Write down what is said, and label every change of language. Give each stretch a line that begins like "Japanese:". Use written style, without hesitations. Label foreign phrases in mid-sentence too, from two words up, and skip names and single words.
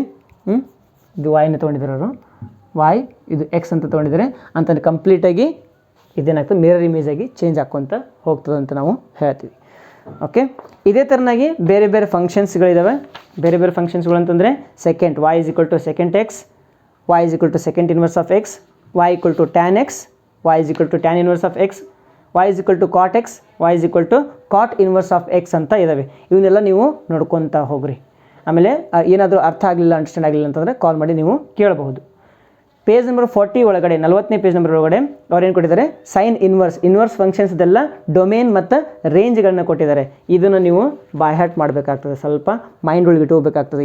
Kannada: ಇದು y ನ ತೊಗೊಂಡಿದ್ದಾರೆ ಅವರು, y ಇದು x ಅಂತ ತೊಗೊಂಡಿದ್ದಾರೆ ಅಂತ ಕಂಪ್ಲೀಟಾಗಿ ಇದೇನಾಗ್ತದೆ,
English: mirror image
Kannada: ಆಗಿ ಚೇಂಜ್ ಹಾಕ್ಕೊಂತ ಹೋಗ್ತದೆ ಅಂತ ನಾವು ಹೇಳ್ತೀವಿ. ಓಕೆ, ಇದೇ ಥರನಾಗಿ ಬೇರೆ ಬೇರೆ ಫಂಕ್ಷನ್ಸ್ಗಳಿದ್ದಾವೆ. ಬೇರೆ ಬೇರೆ ಫಂಕ್ಷನ್ಸ್ಗಳು ಅಂತಂದರೆ ಸೆಕೆಂಟ್,
English: y = secant x, y = secant inverse of x, y = tan x, y = tan inverse of x, y = cot x, y = cot inverse of x
Kannada: ಅಂತ ಇದ್ದಾವೆ. ಇವನ್ನೆಲ್ಲ ನೀವು ನೋಡ್ಕೊತಾ ಹೋಗ್ರಿ. ಆಮೇಲೆ ಏನಾದರೂ ಅರ್ಥ ಆಗಲಿಲ್ಲ, ಅಂಡರ್ಸ್ಟ್ಯಾಂಡ್ ಆಗಲಿಲ್ಲ ಅಂತಂದರೆ ಕಾಲ್ ಮಾಡಿ ನೀವು ಕೇಳಬಹುದು.
English: page number
Kannada: 40 ಒಳಗಡೆ, 40ನೇ
English: page number
Kannada: ಒಳಗಡೆ ಅವ್ರು ಏನು ಕೊಟ್ಟಿದ್ದಾರೆ,
English: sine inverse
Kannada: ಫಂಕ್ಷನ್ಸ್ದೆಲ್ಲ ಡೊಮೇನ್ ಮತ್ತು ರೇಂಜ್ಗಳನ್ನ ಕೊಟ್ಟಿದ್ದಾರೆ. ಇದನ್ನು ನೀವು
English: by heart
Kannada: ಮಾಡಬೇಕಾಗ್ತದೆ, ಸ್ವಲ್ಪ ಮೈಂಡ್ ಒಳಗೆ ಇಟ್ಕೋಬೇಕಾಗ್ತದೆ.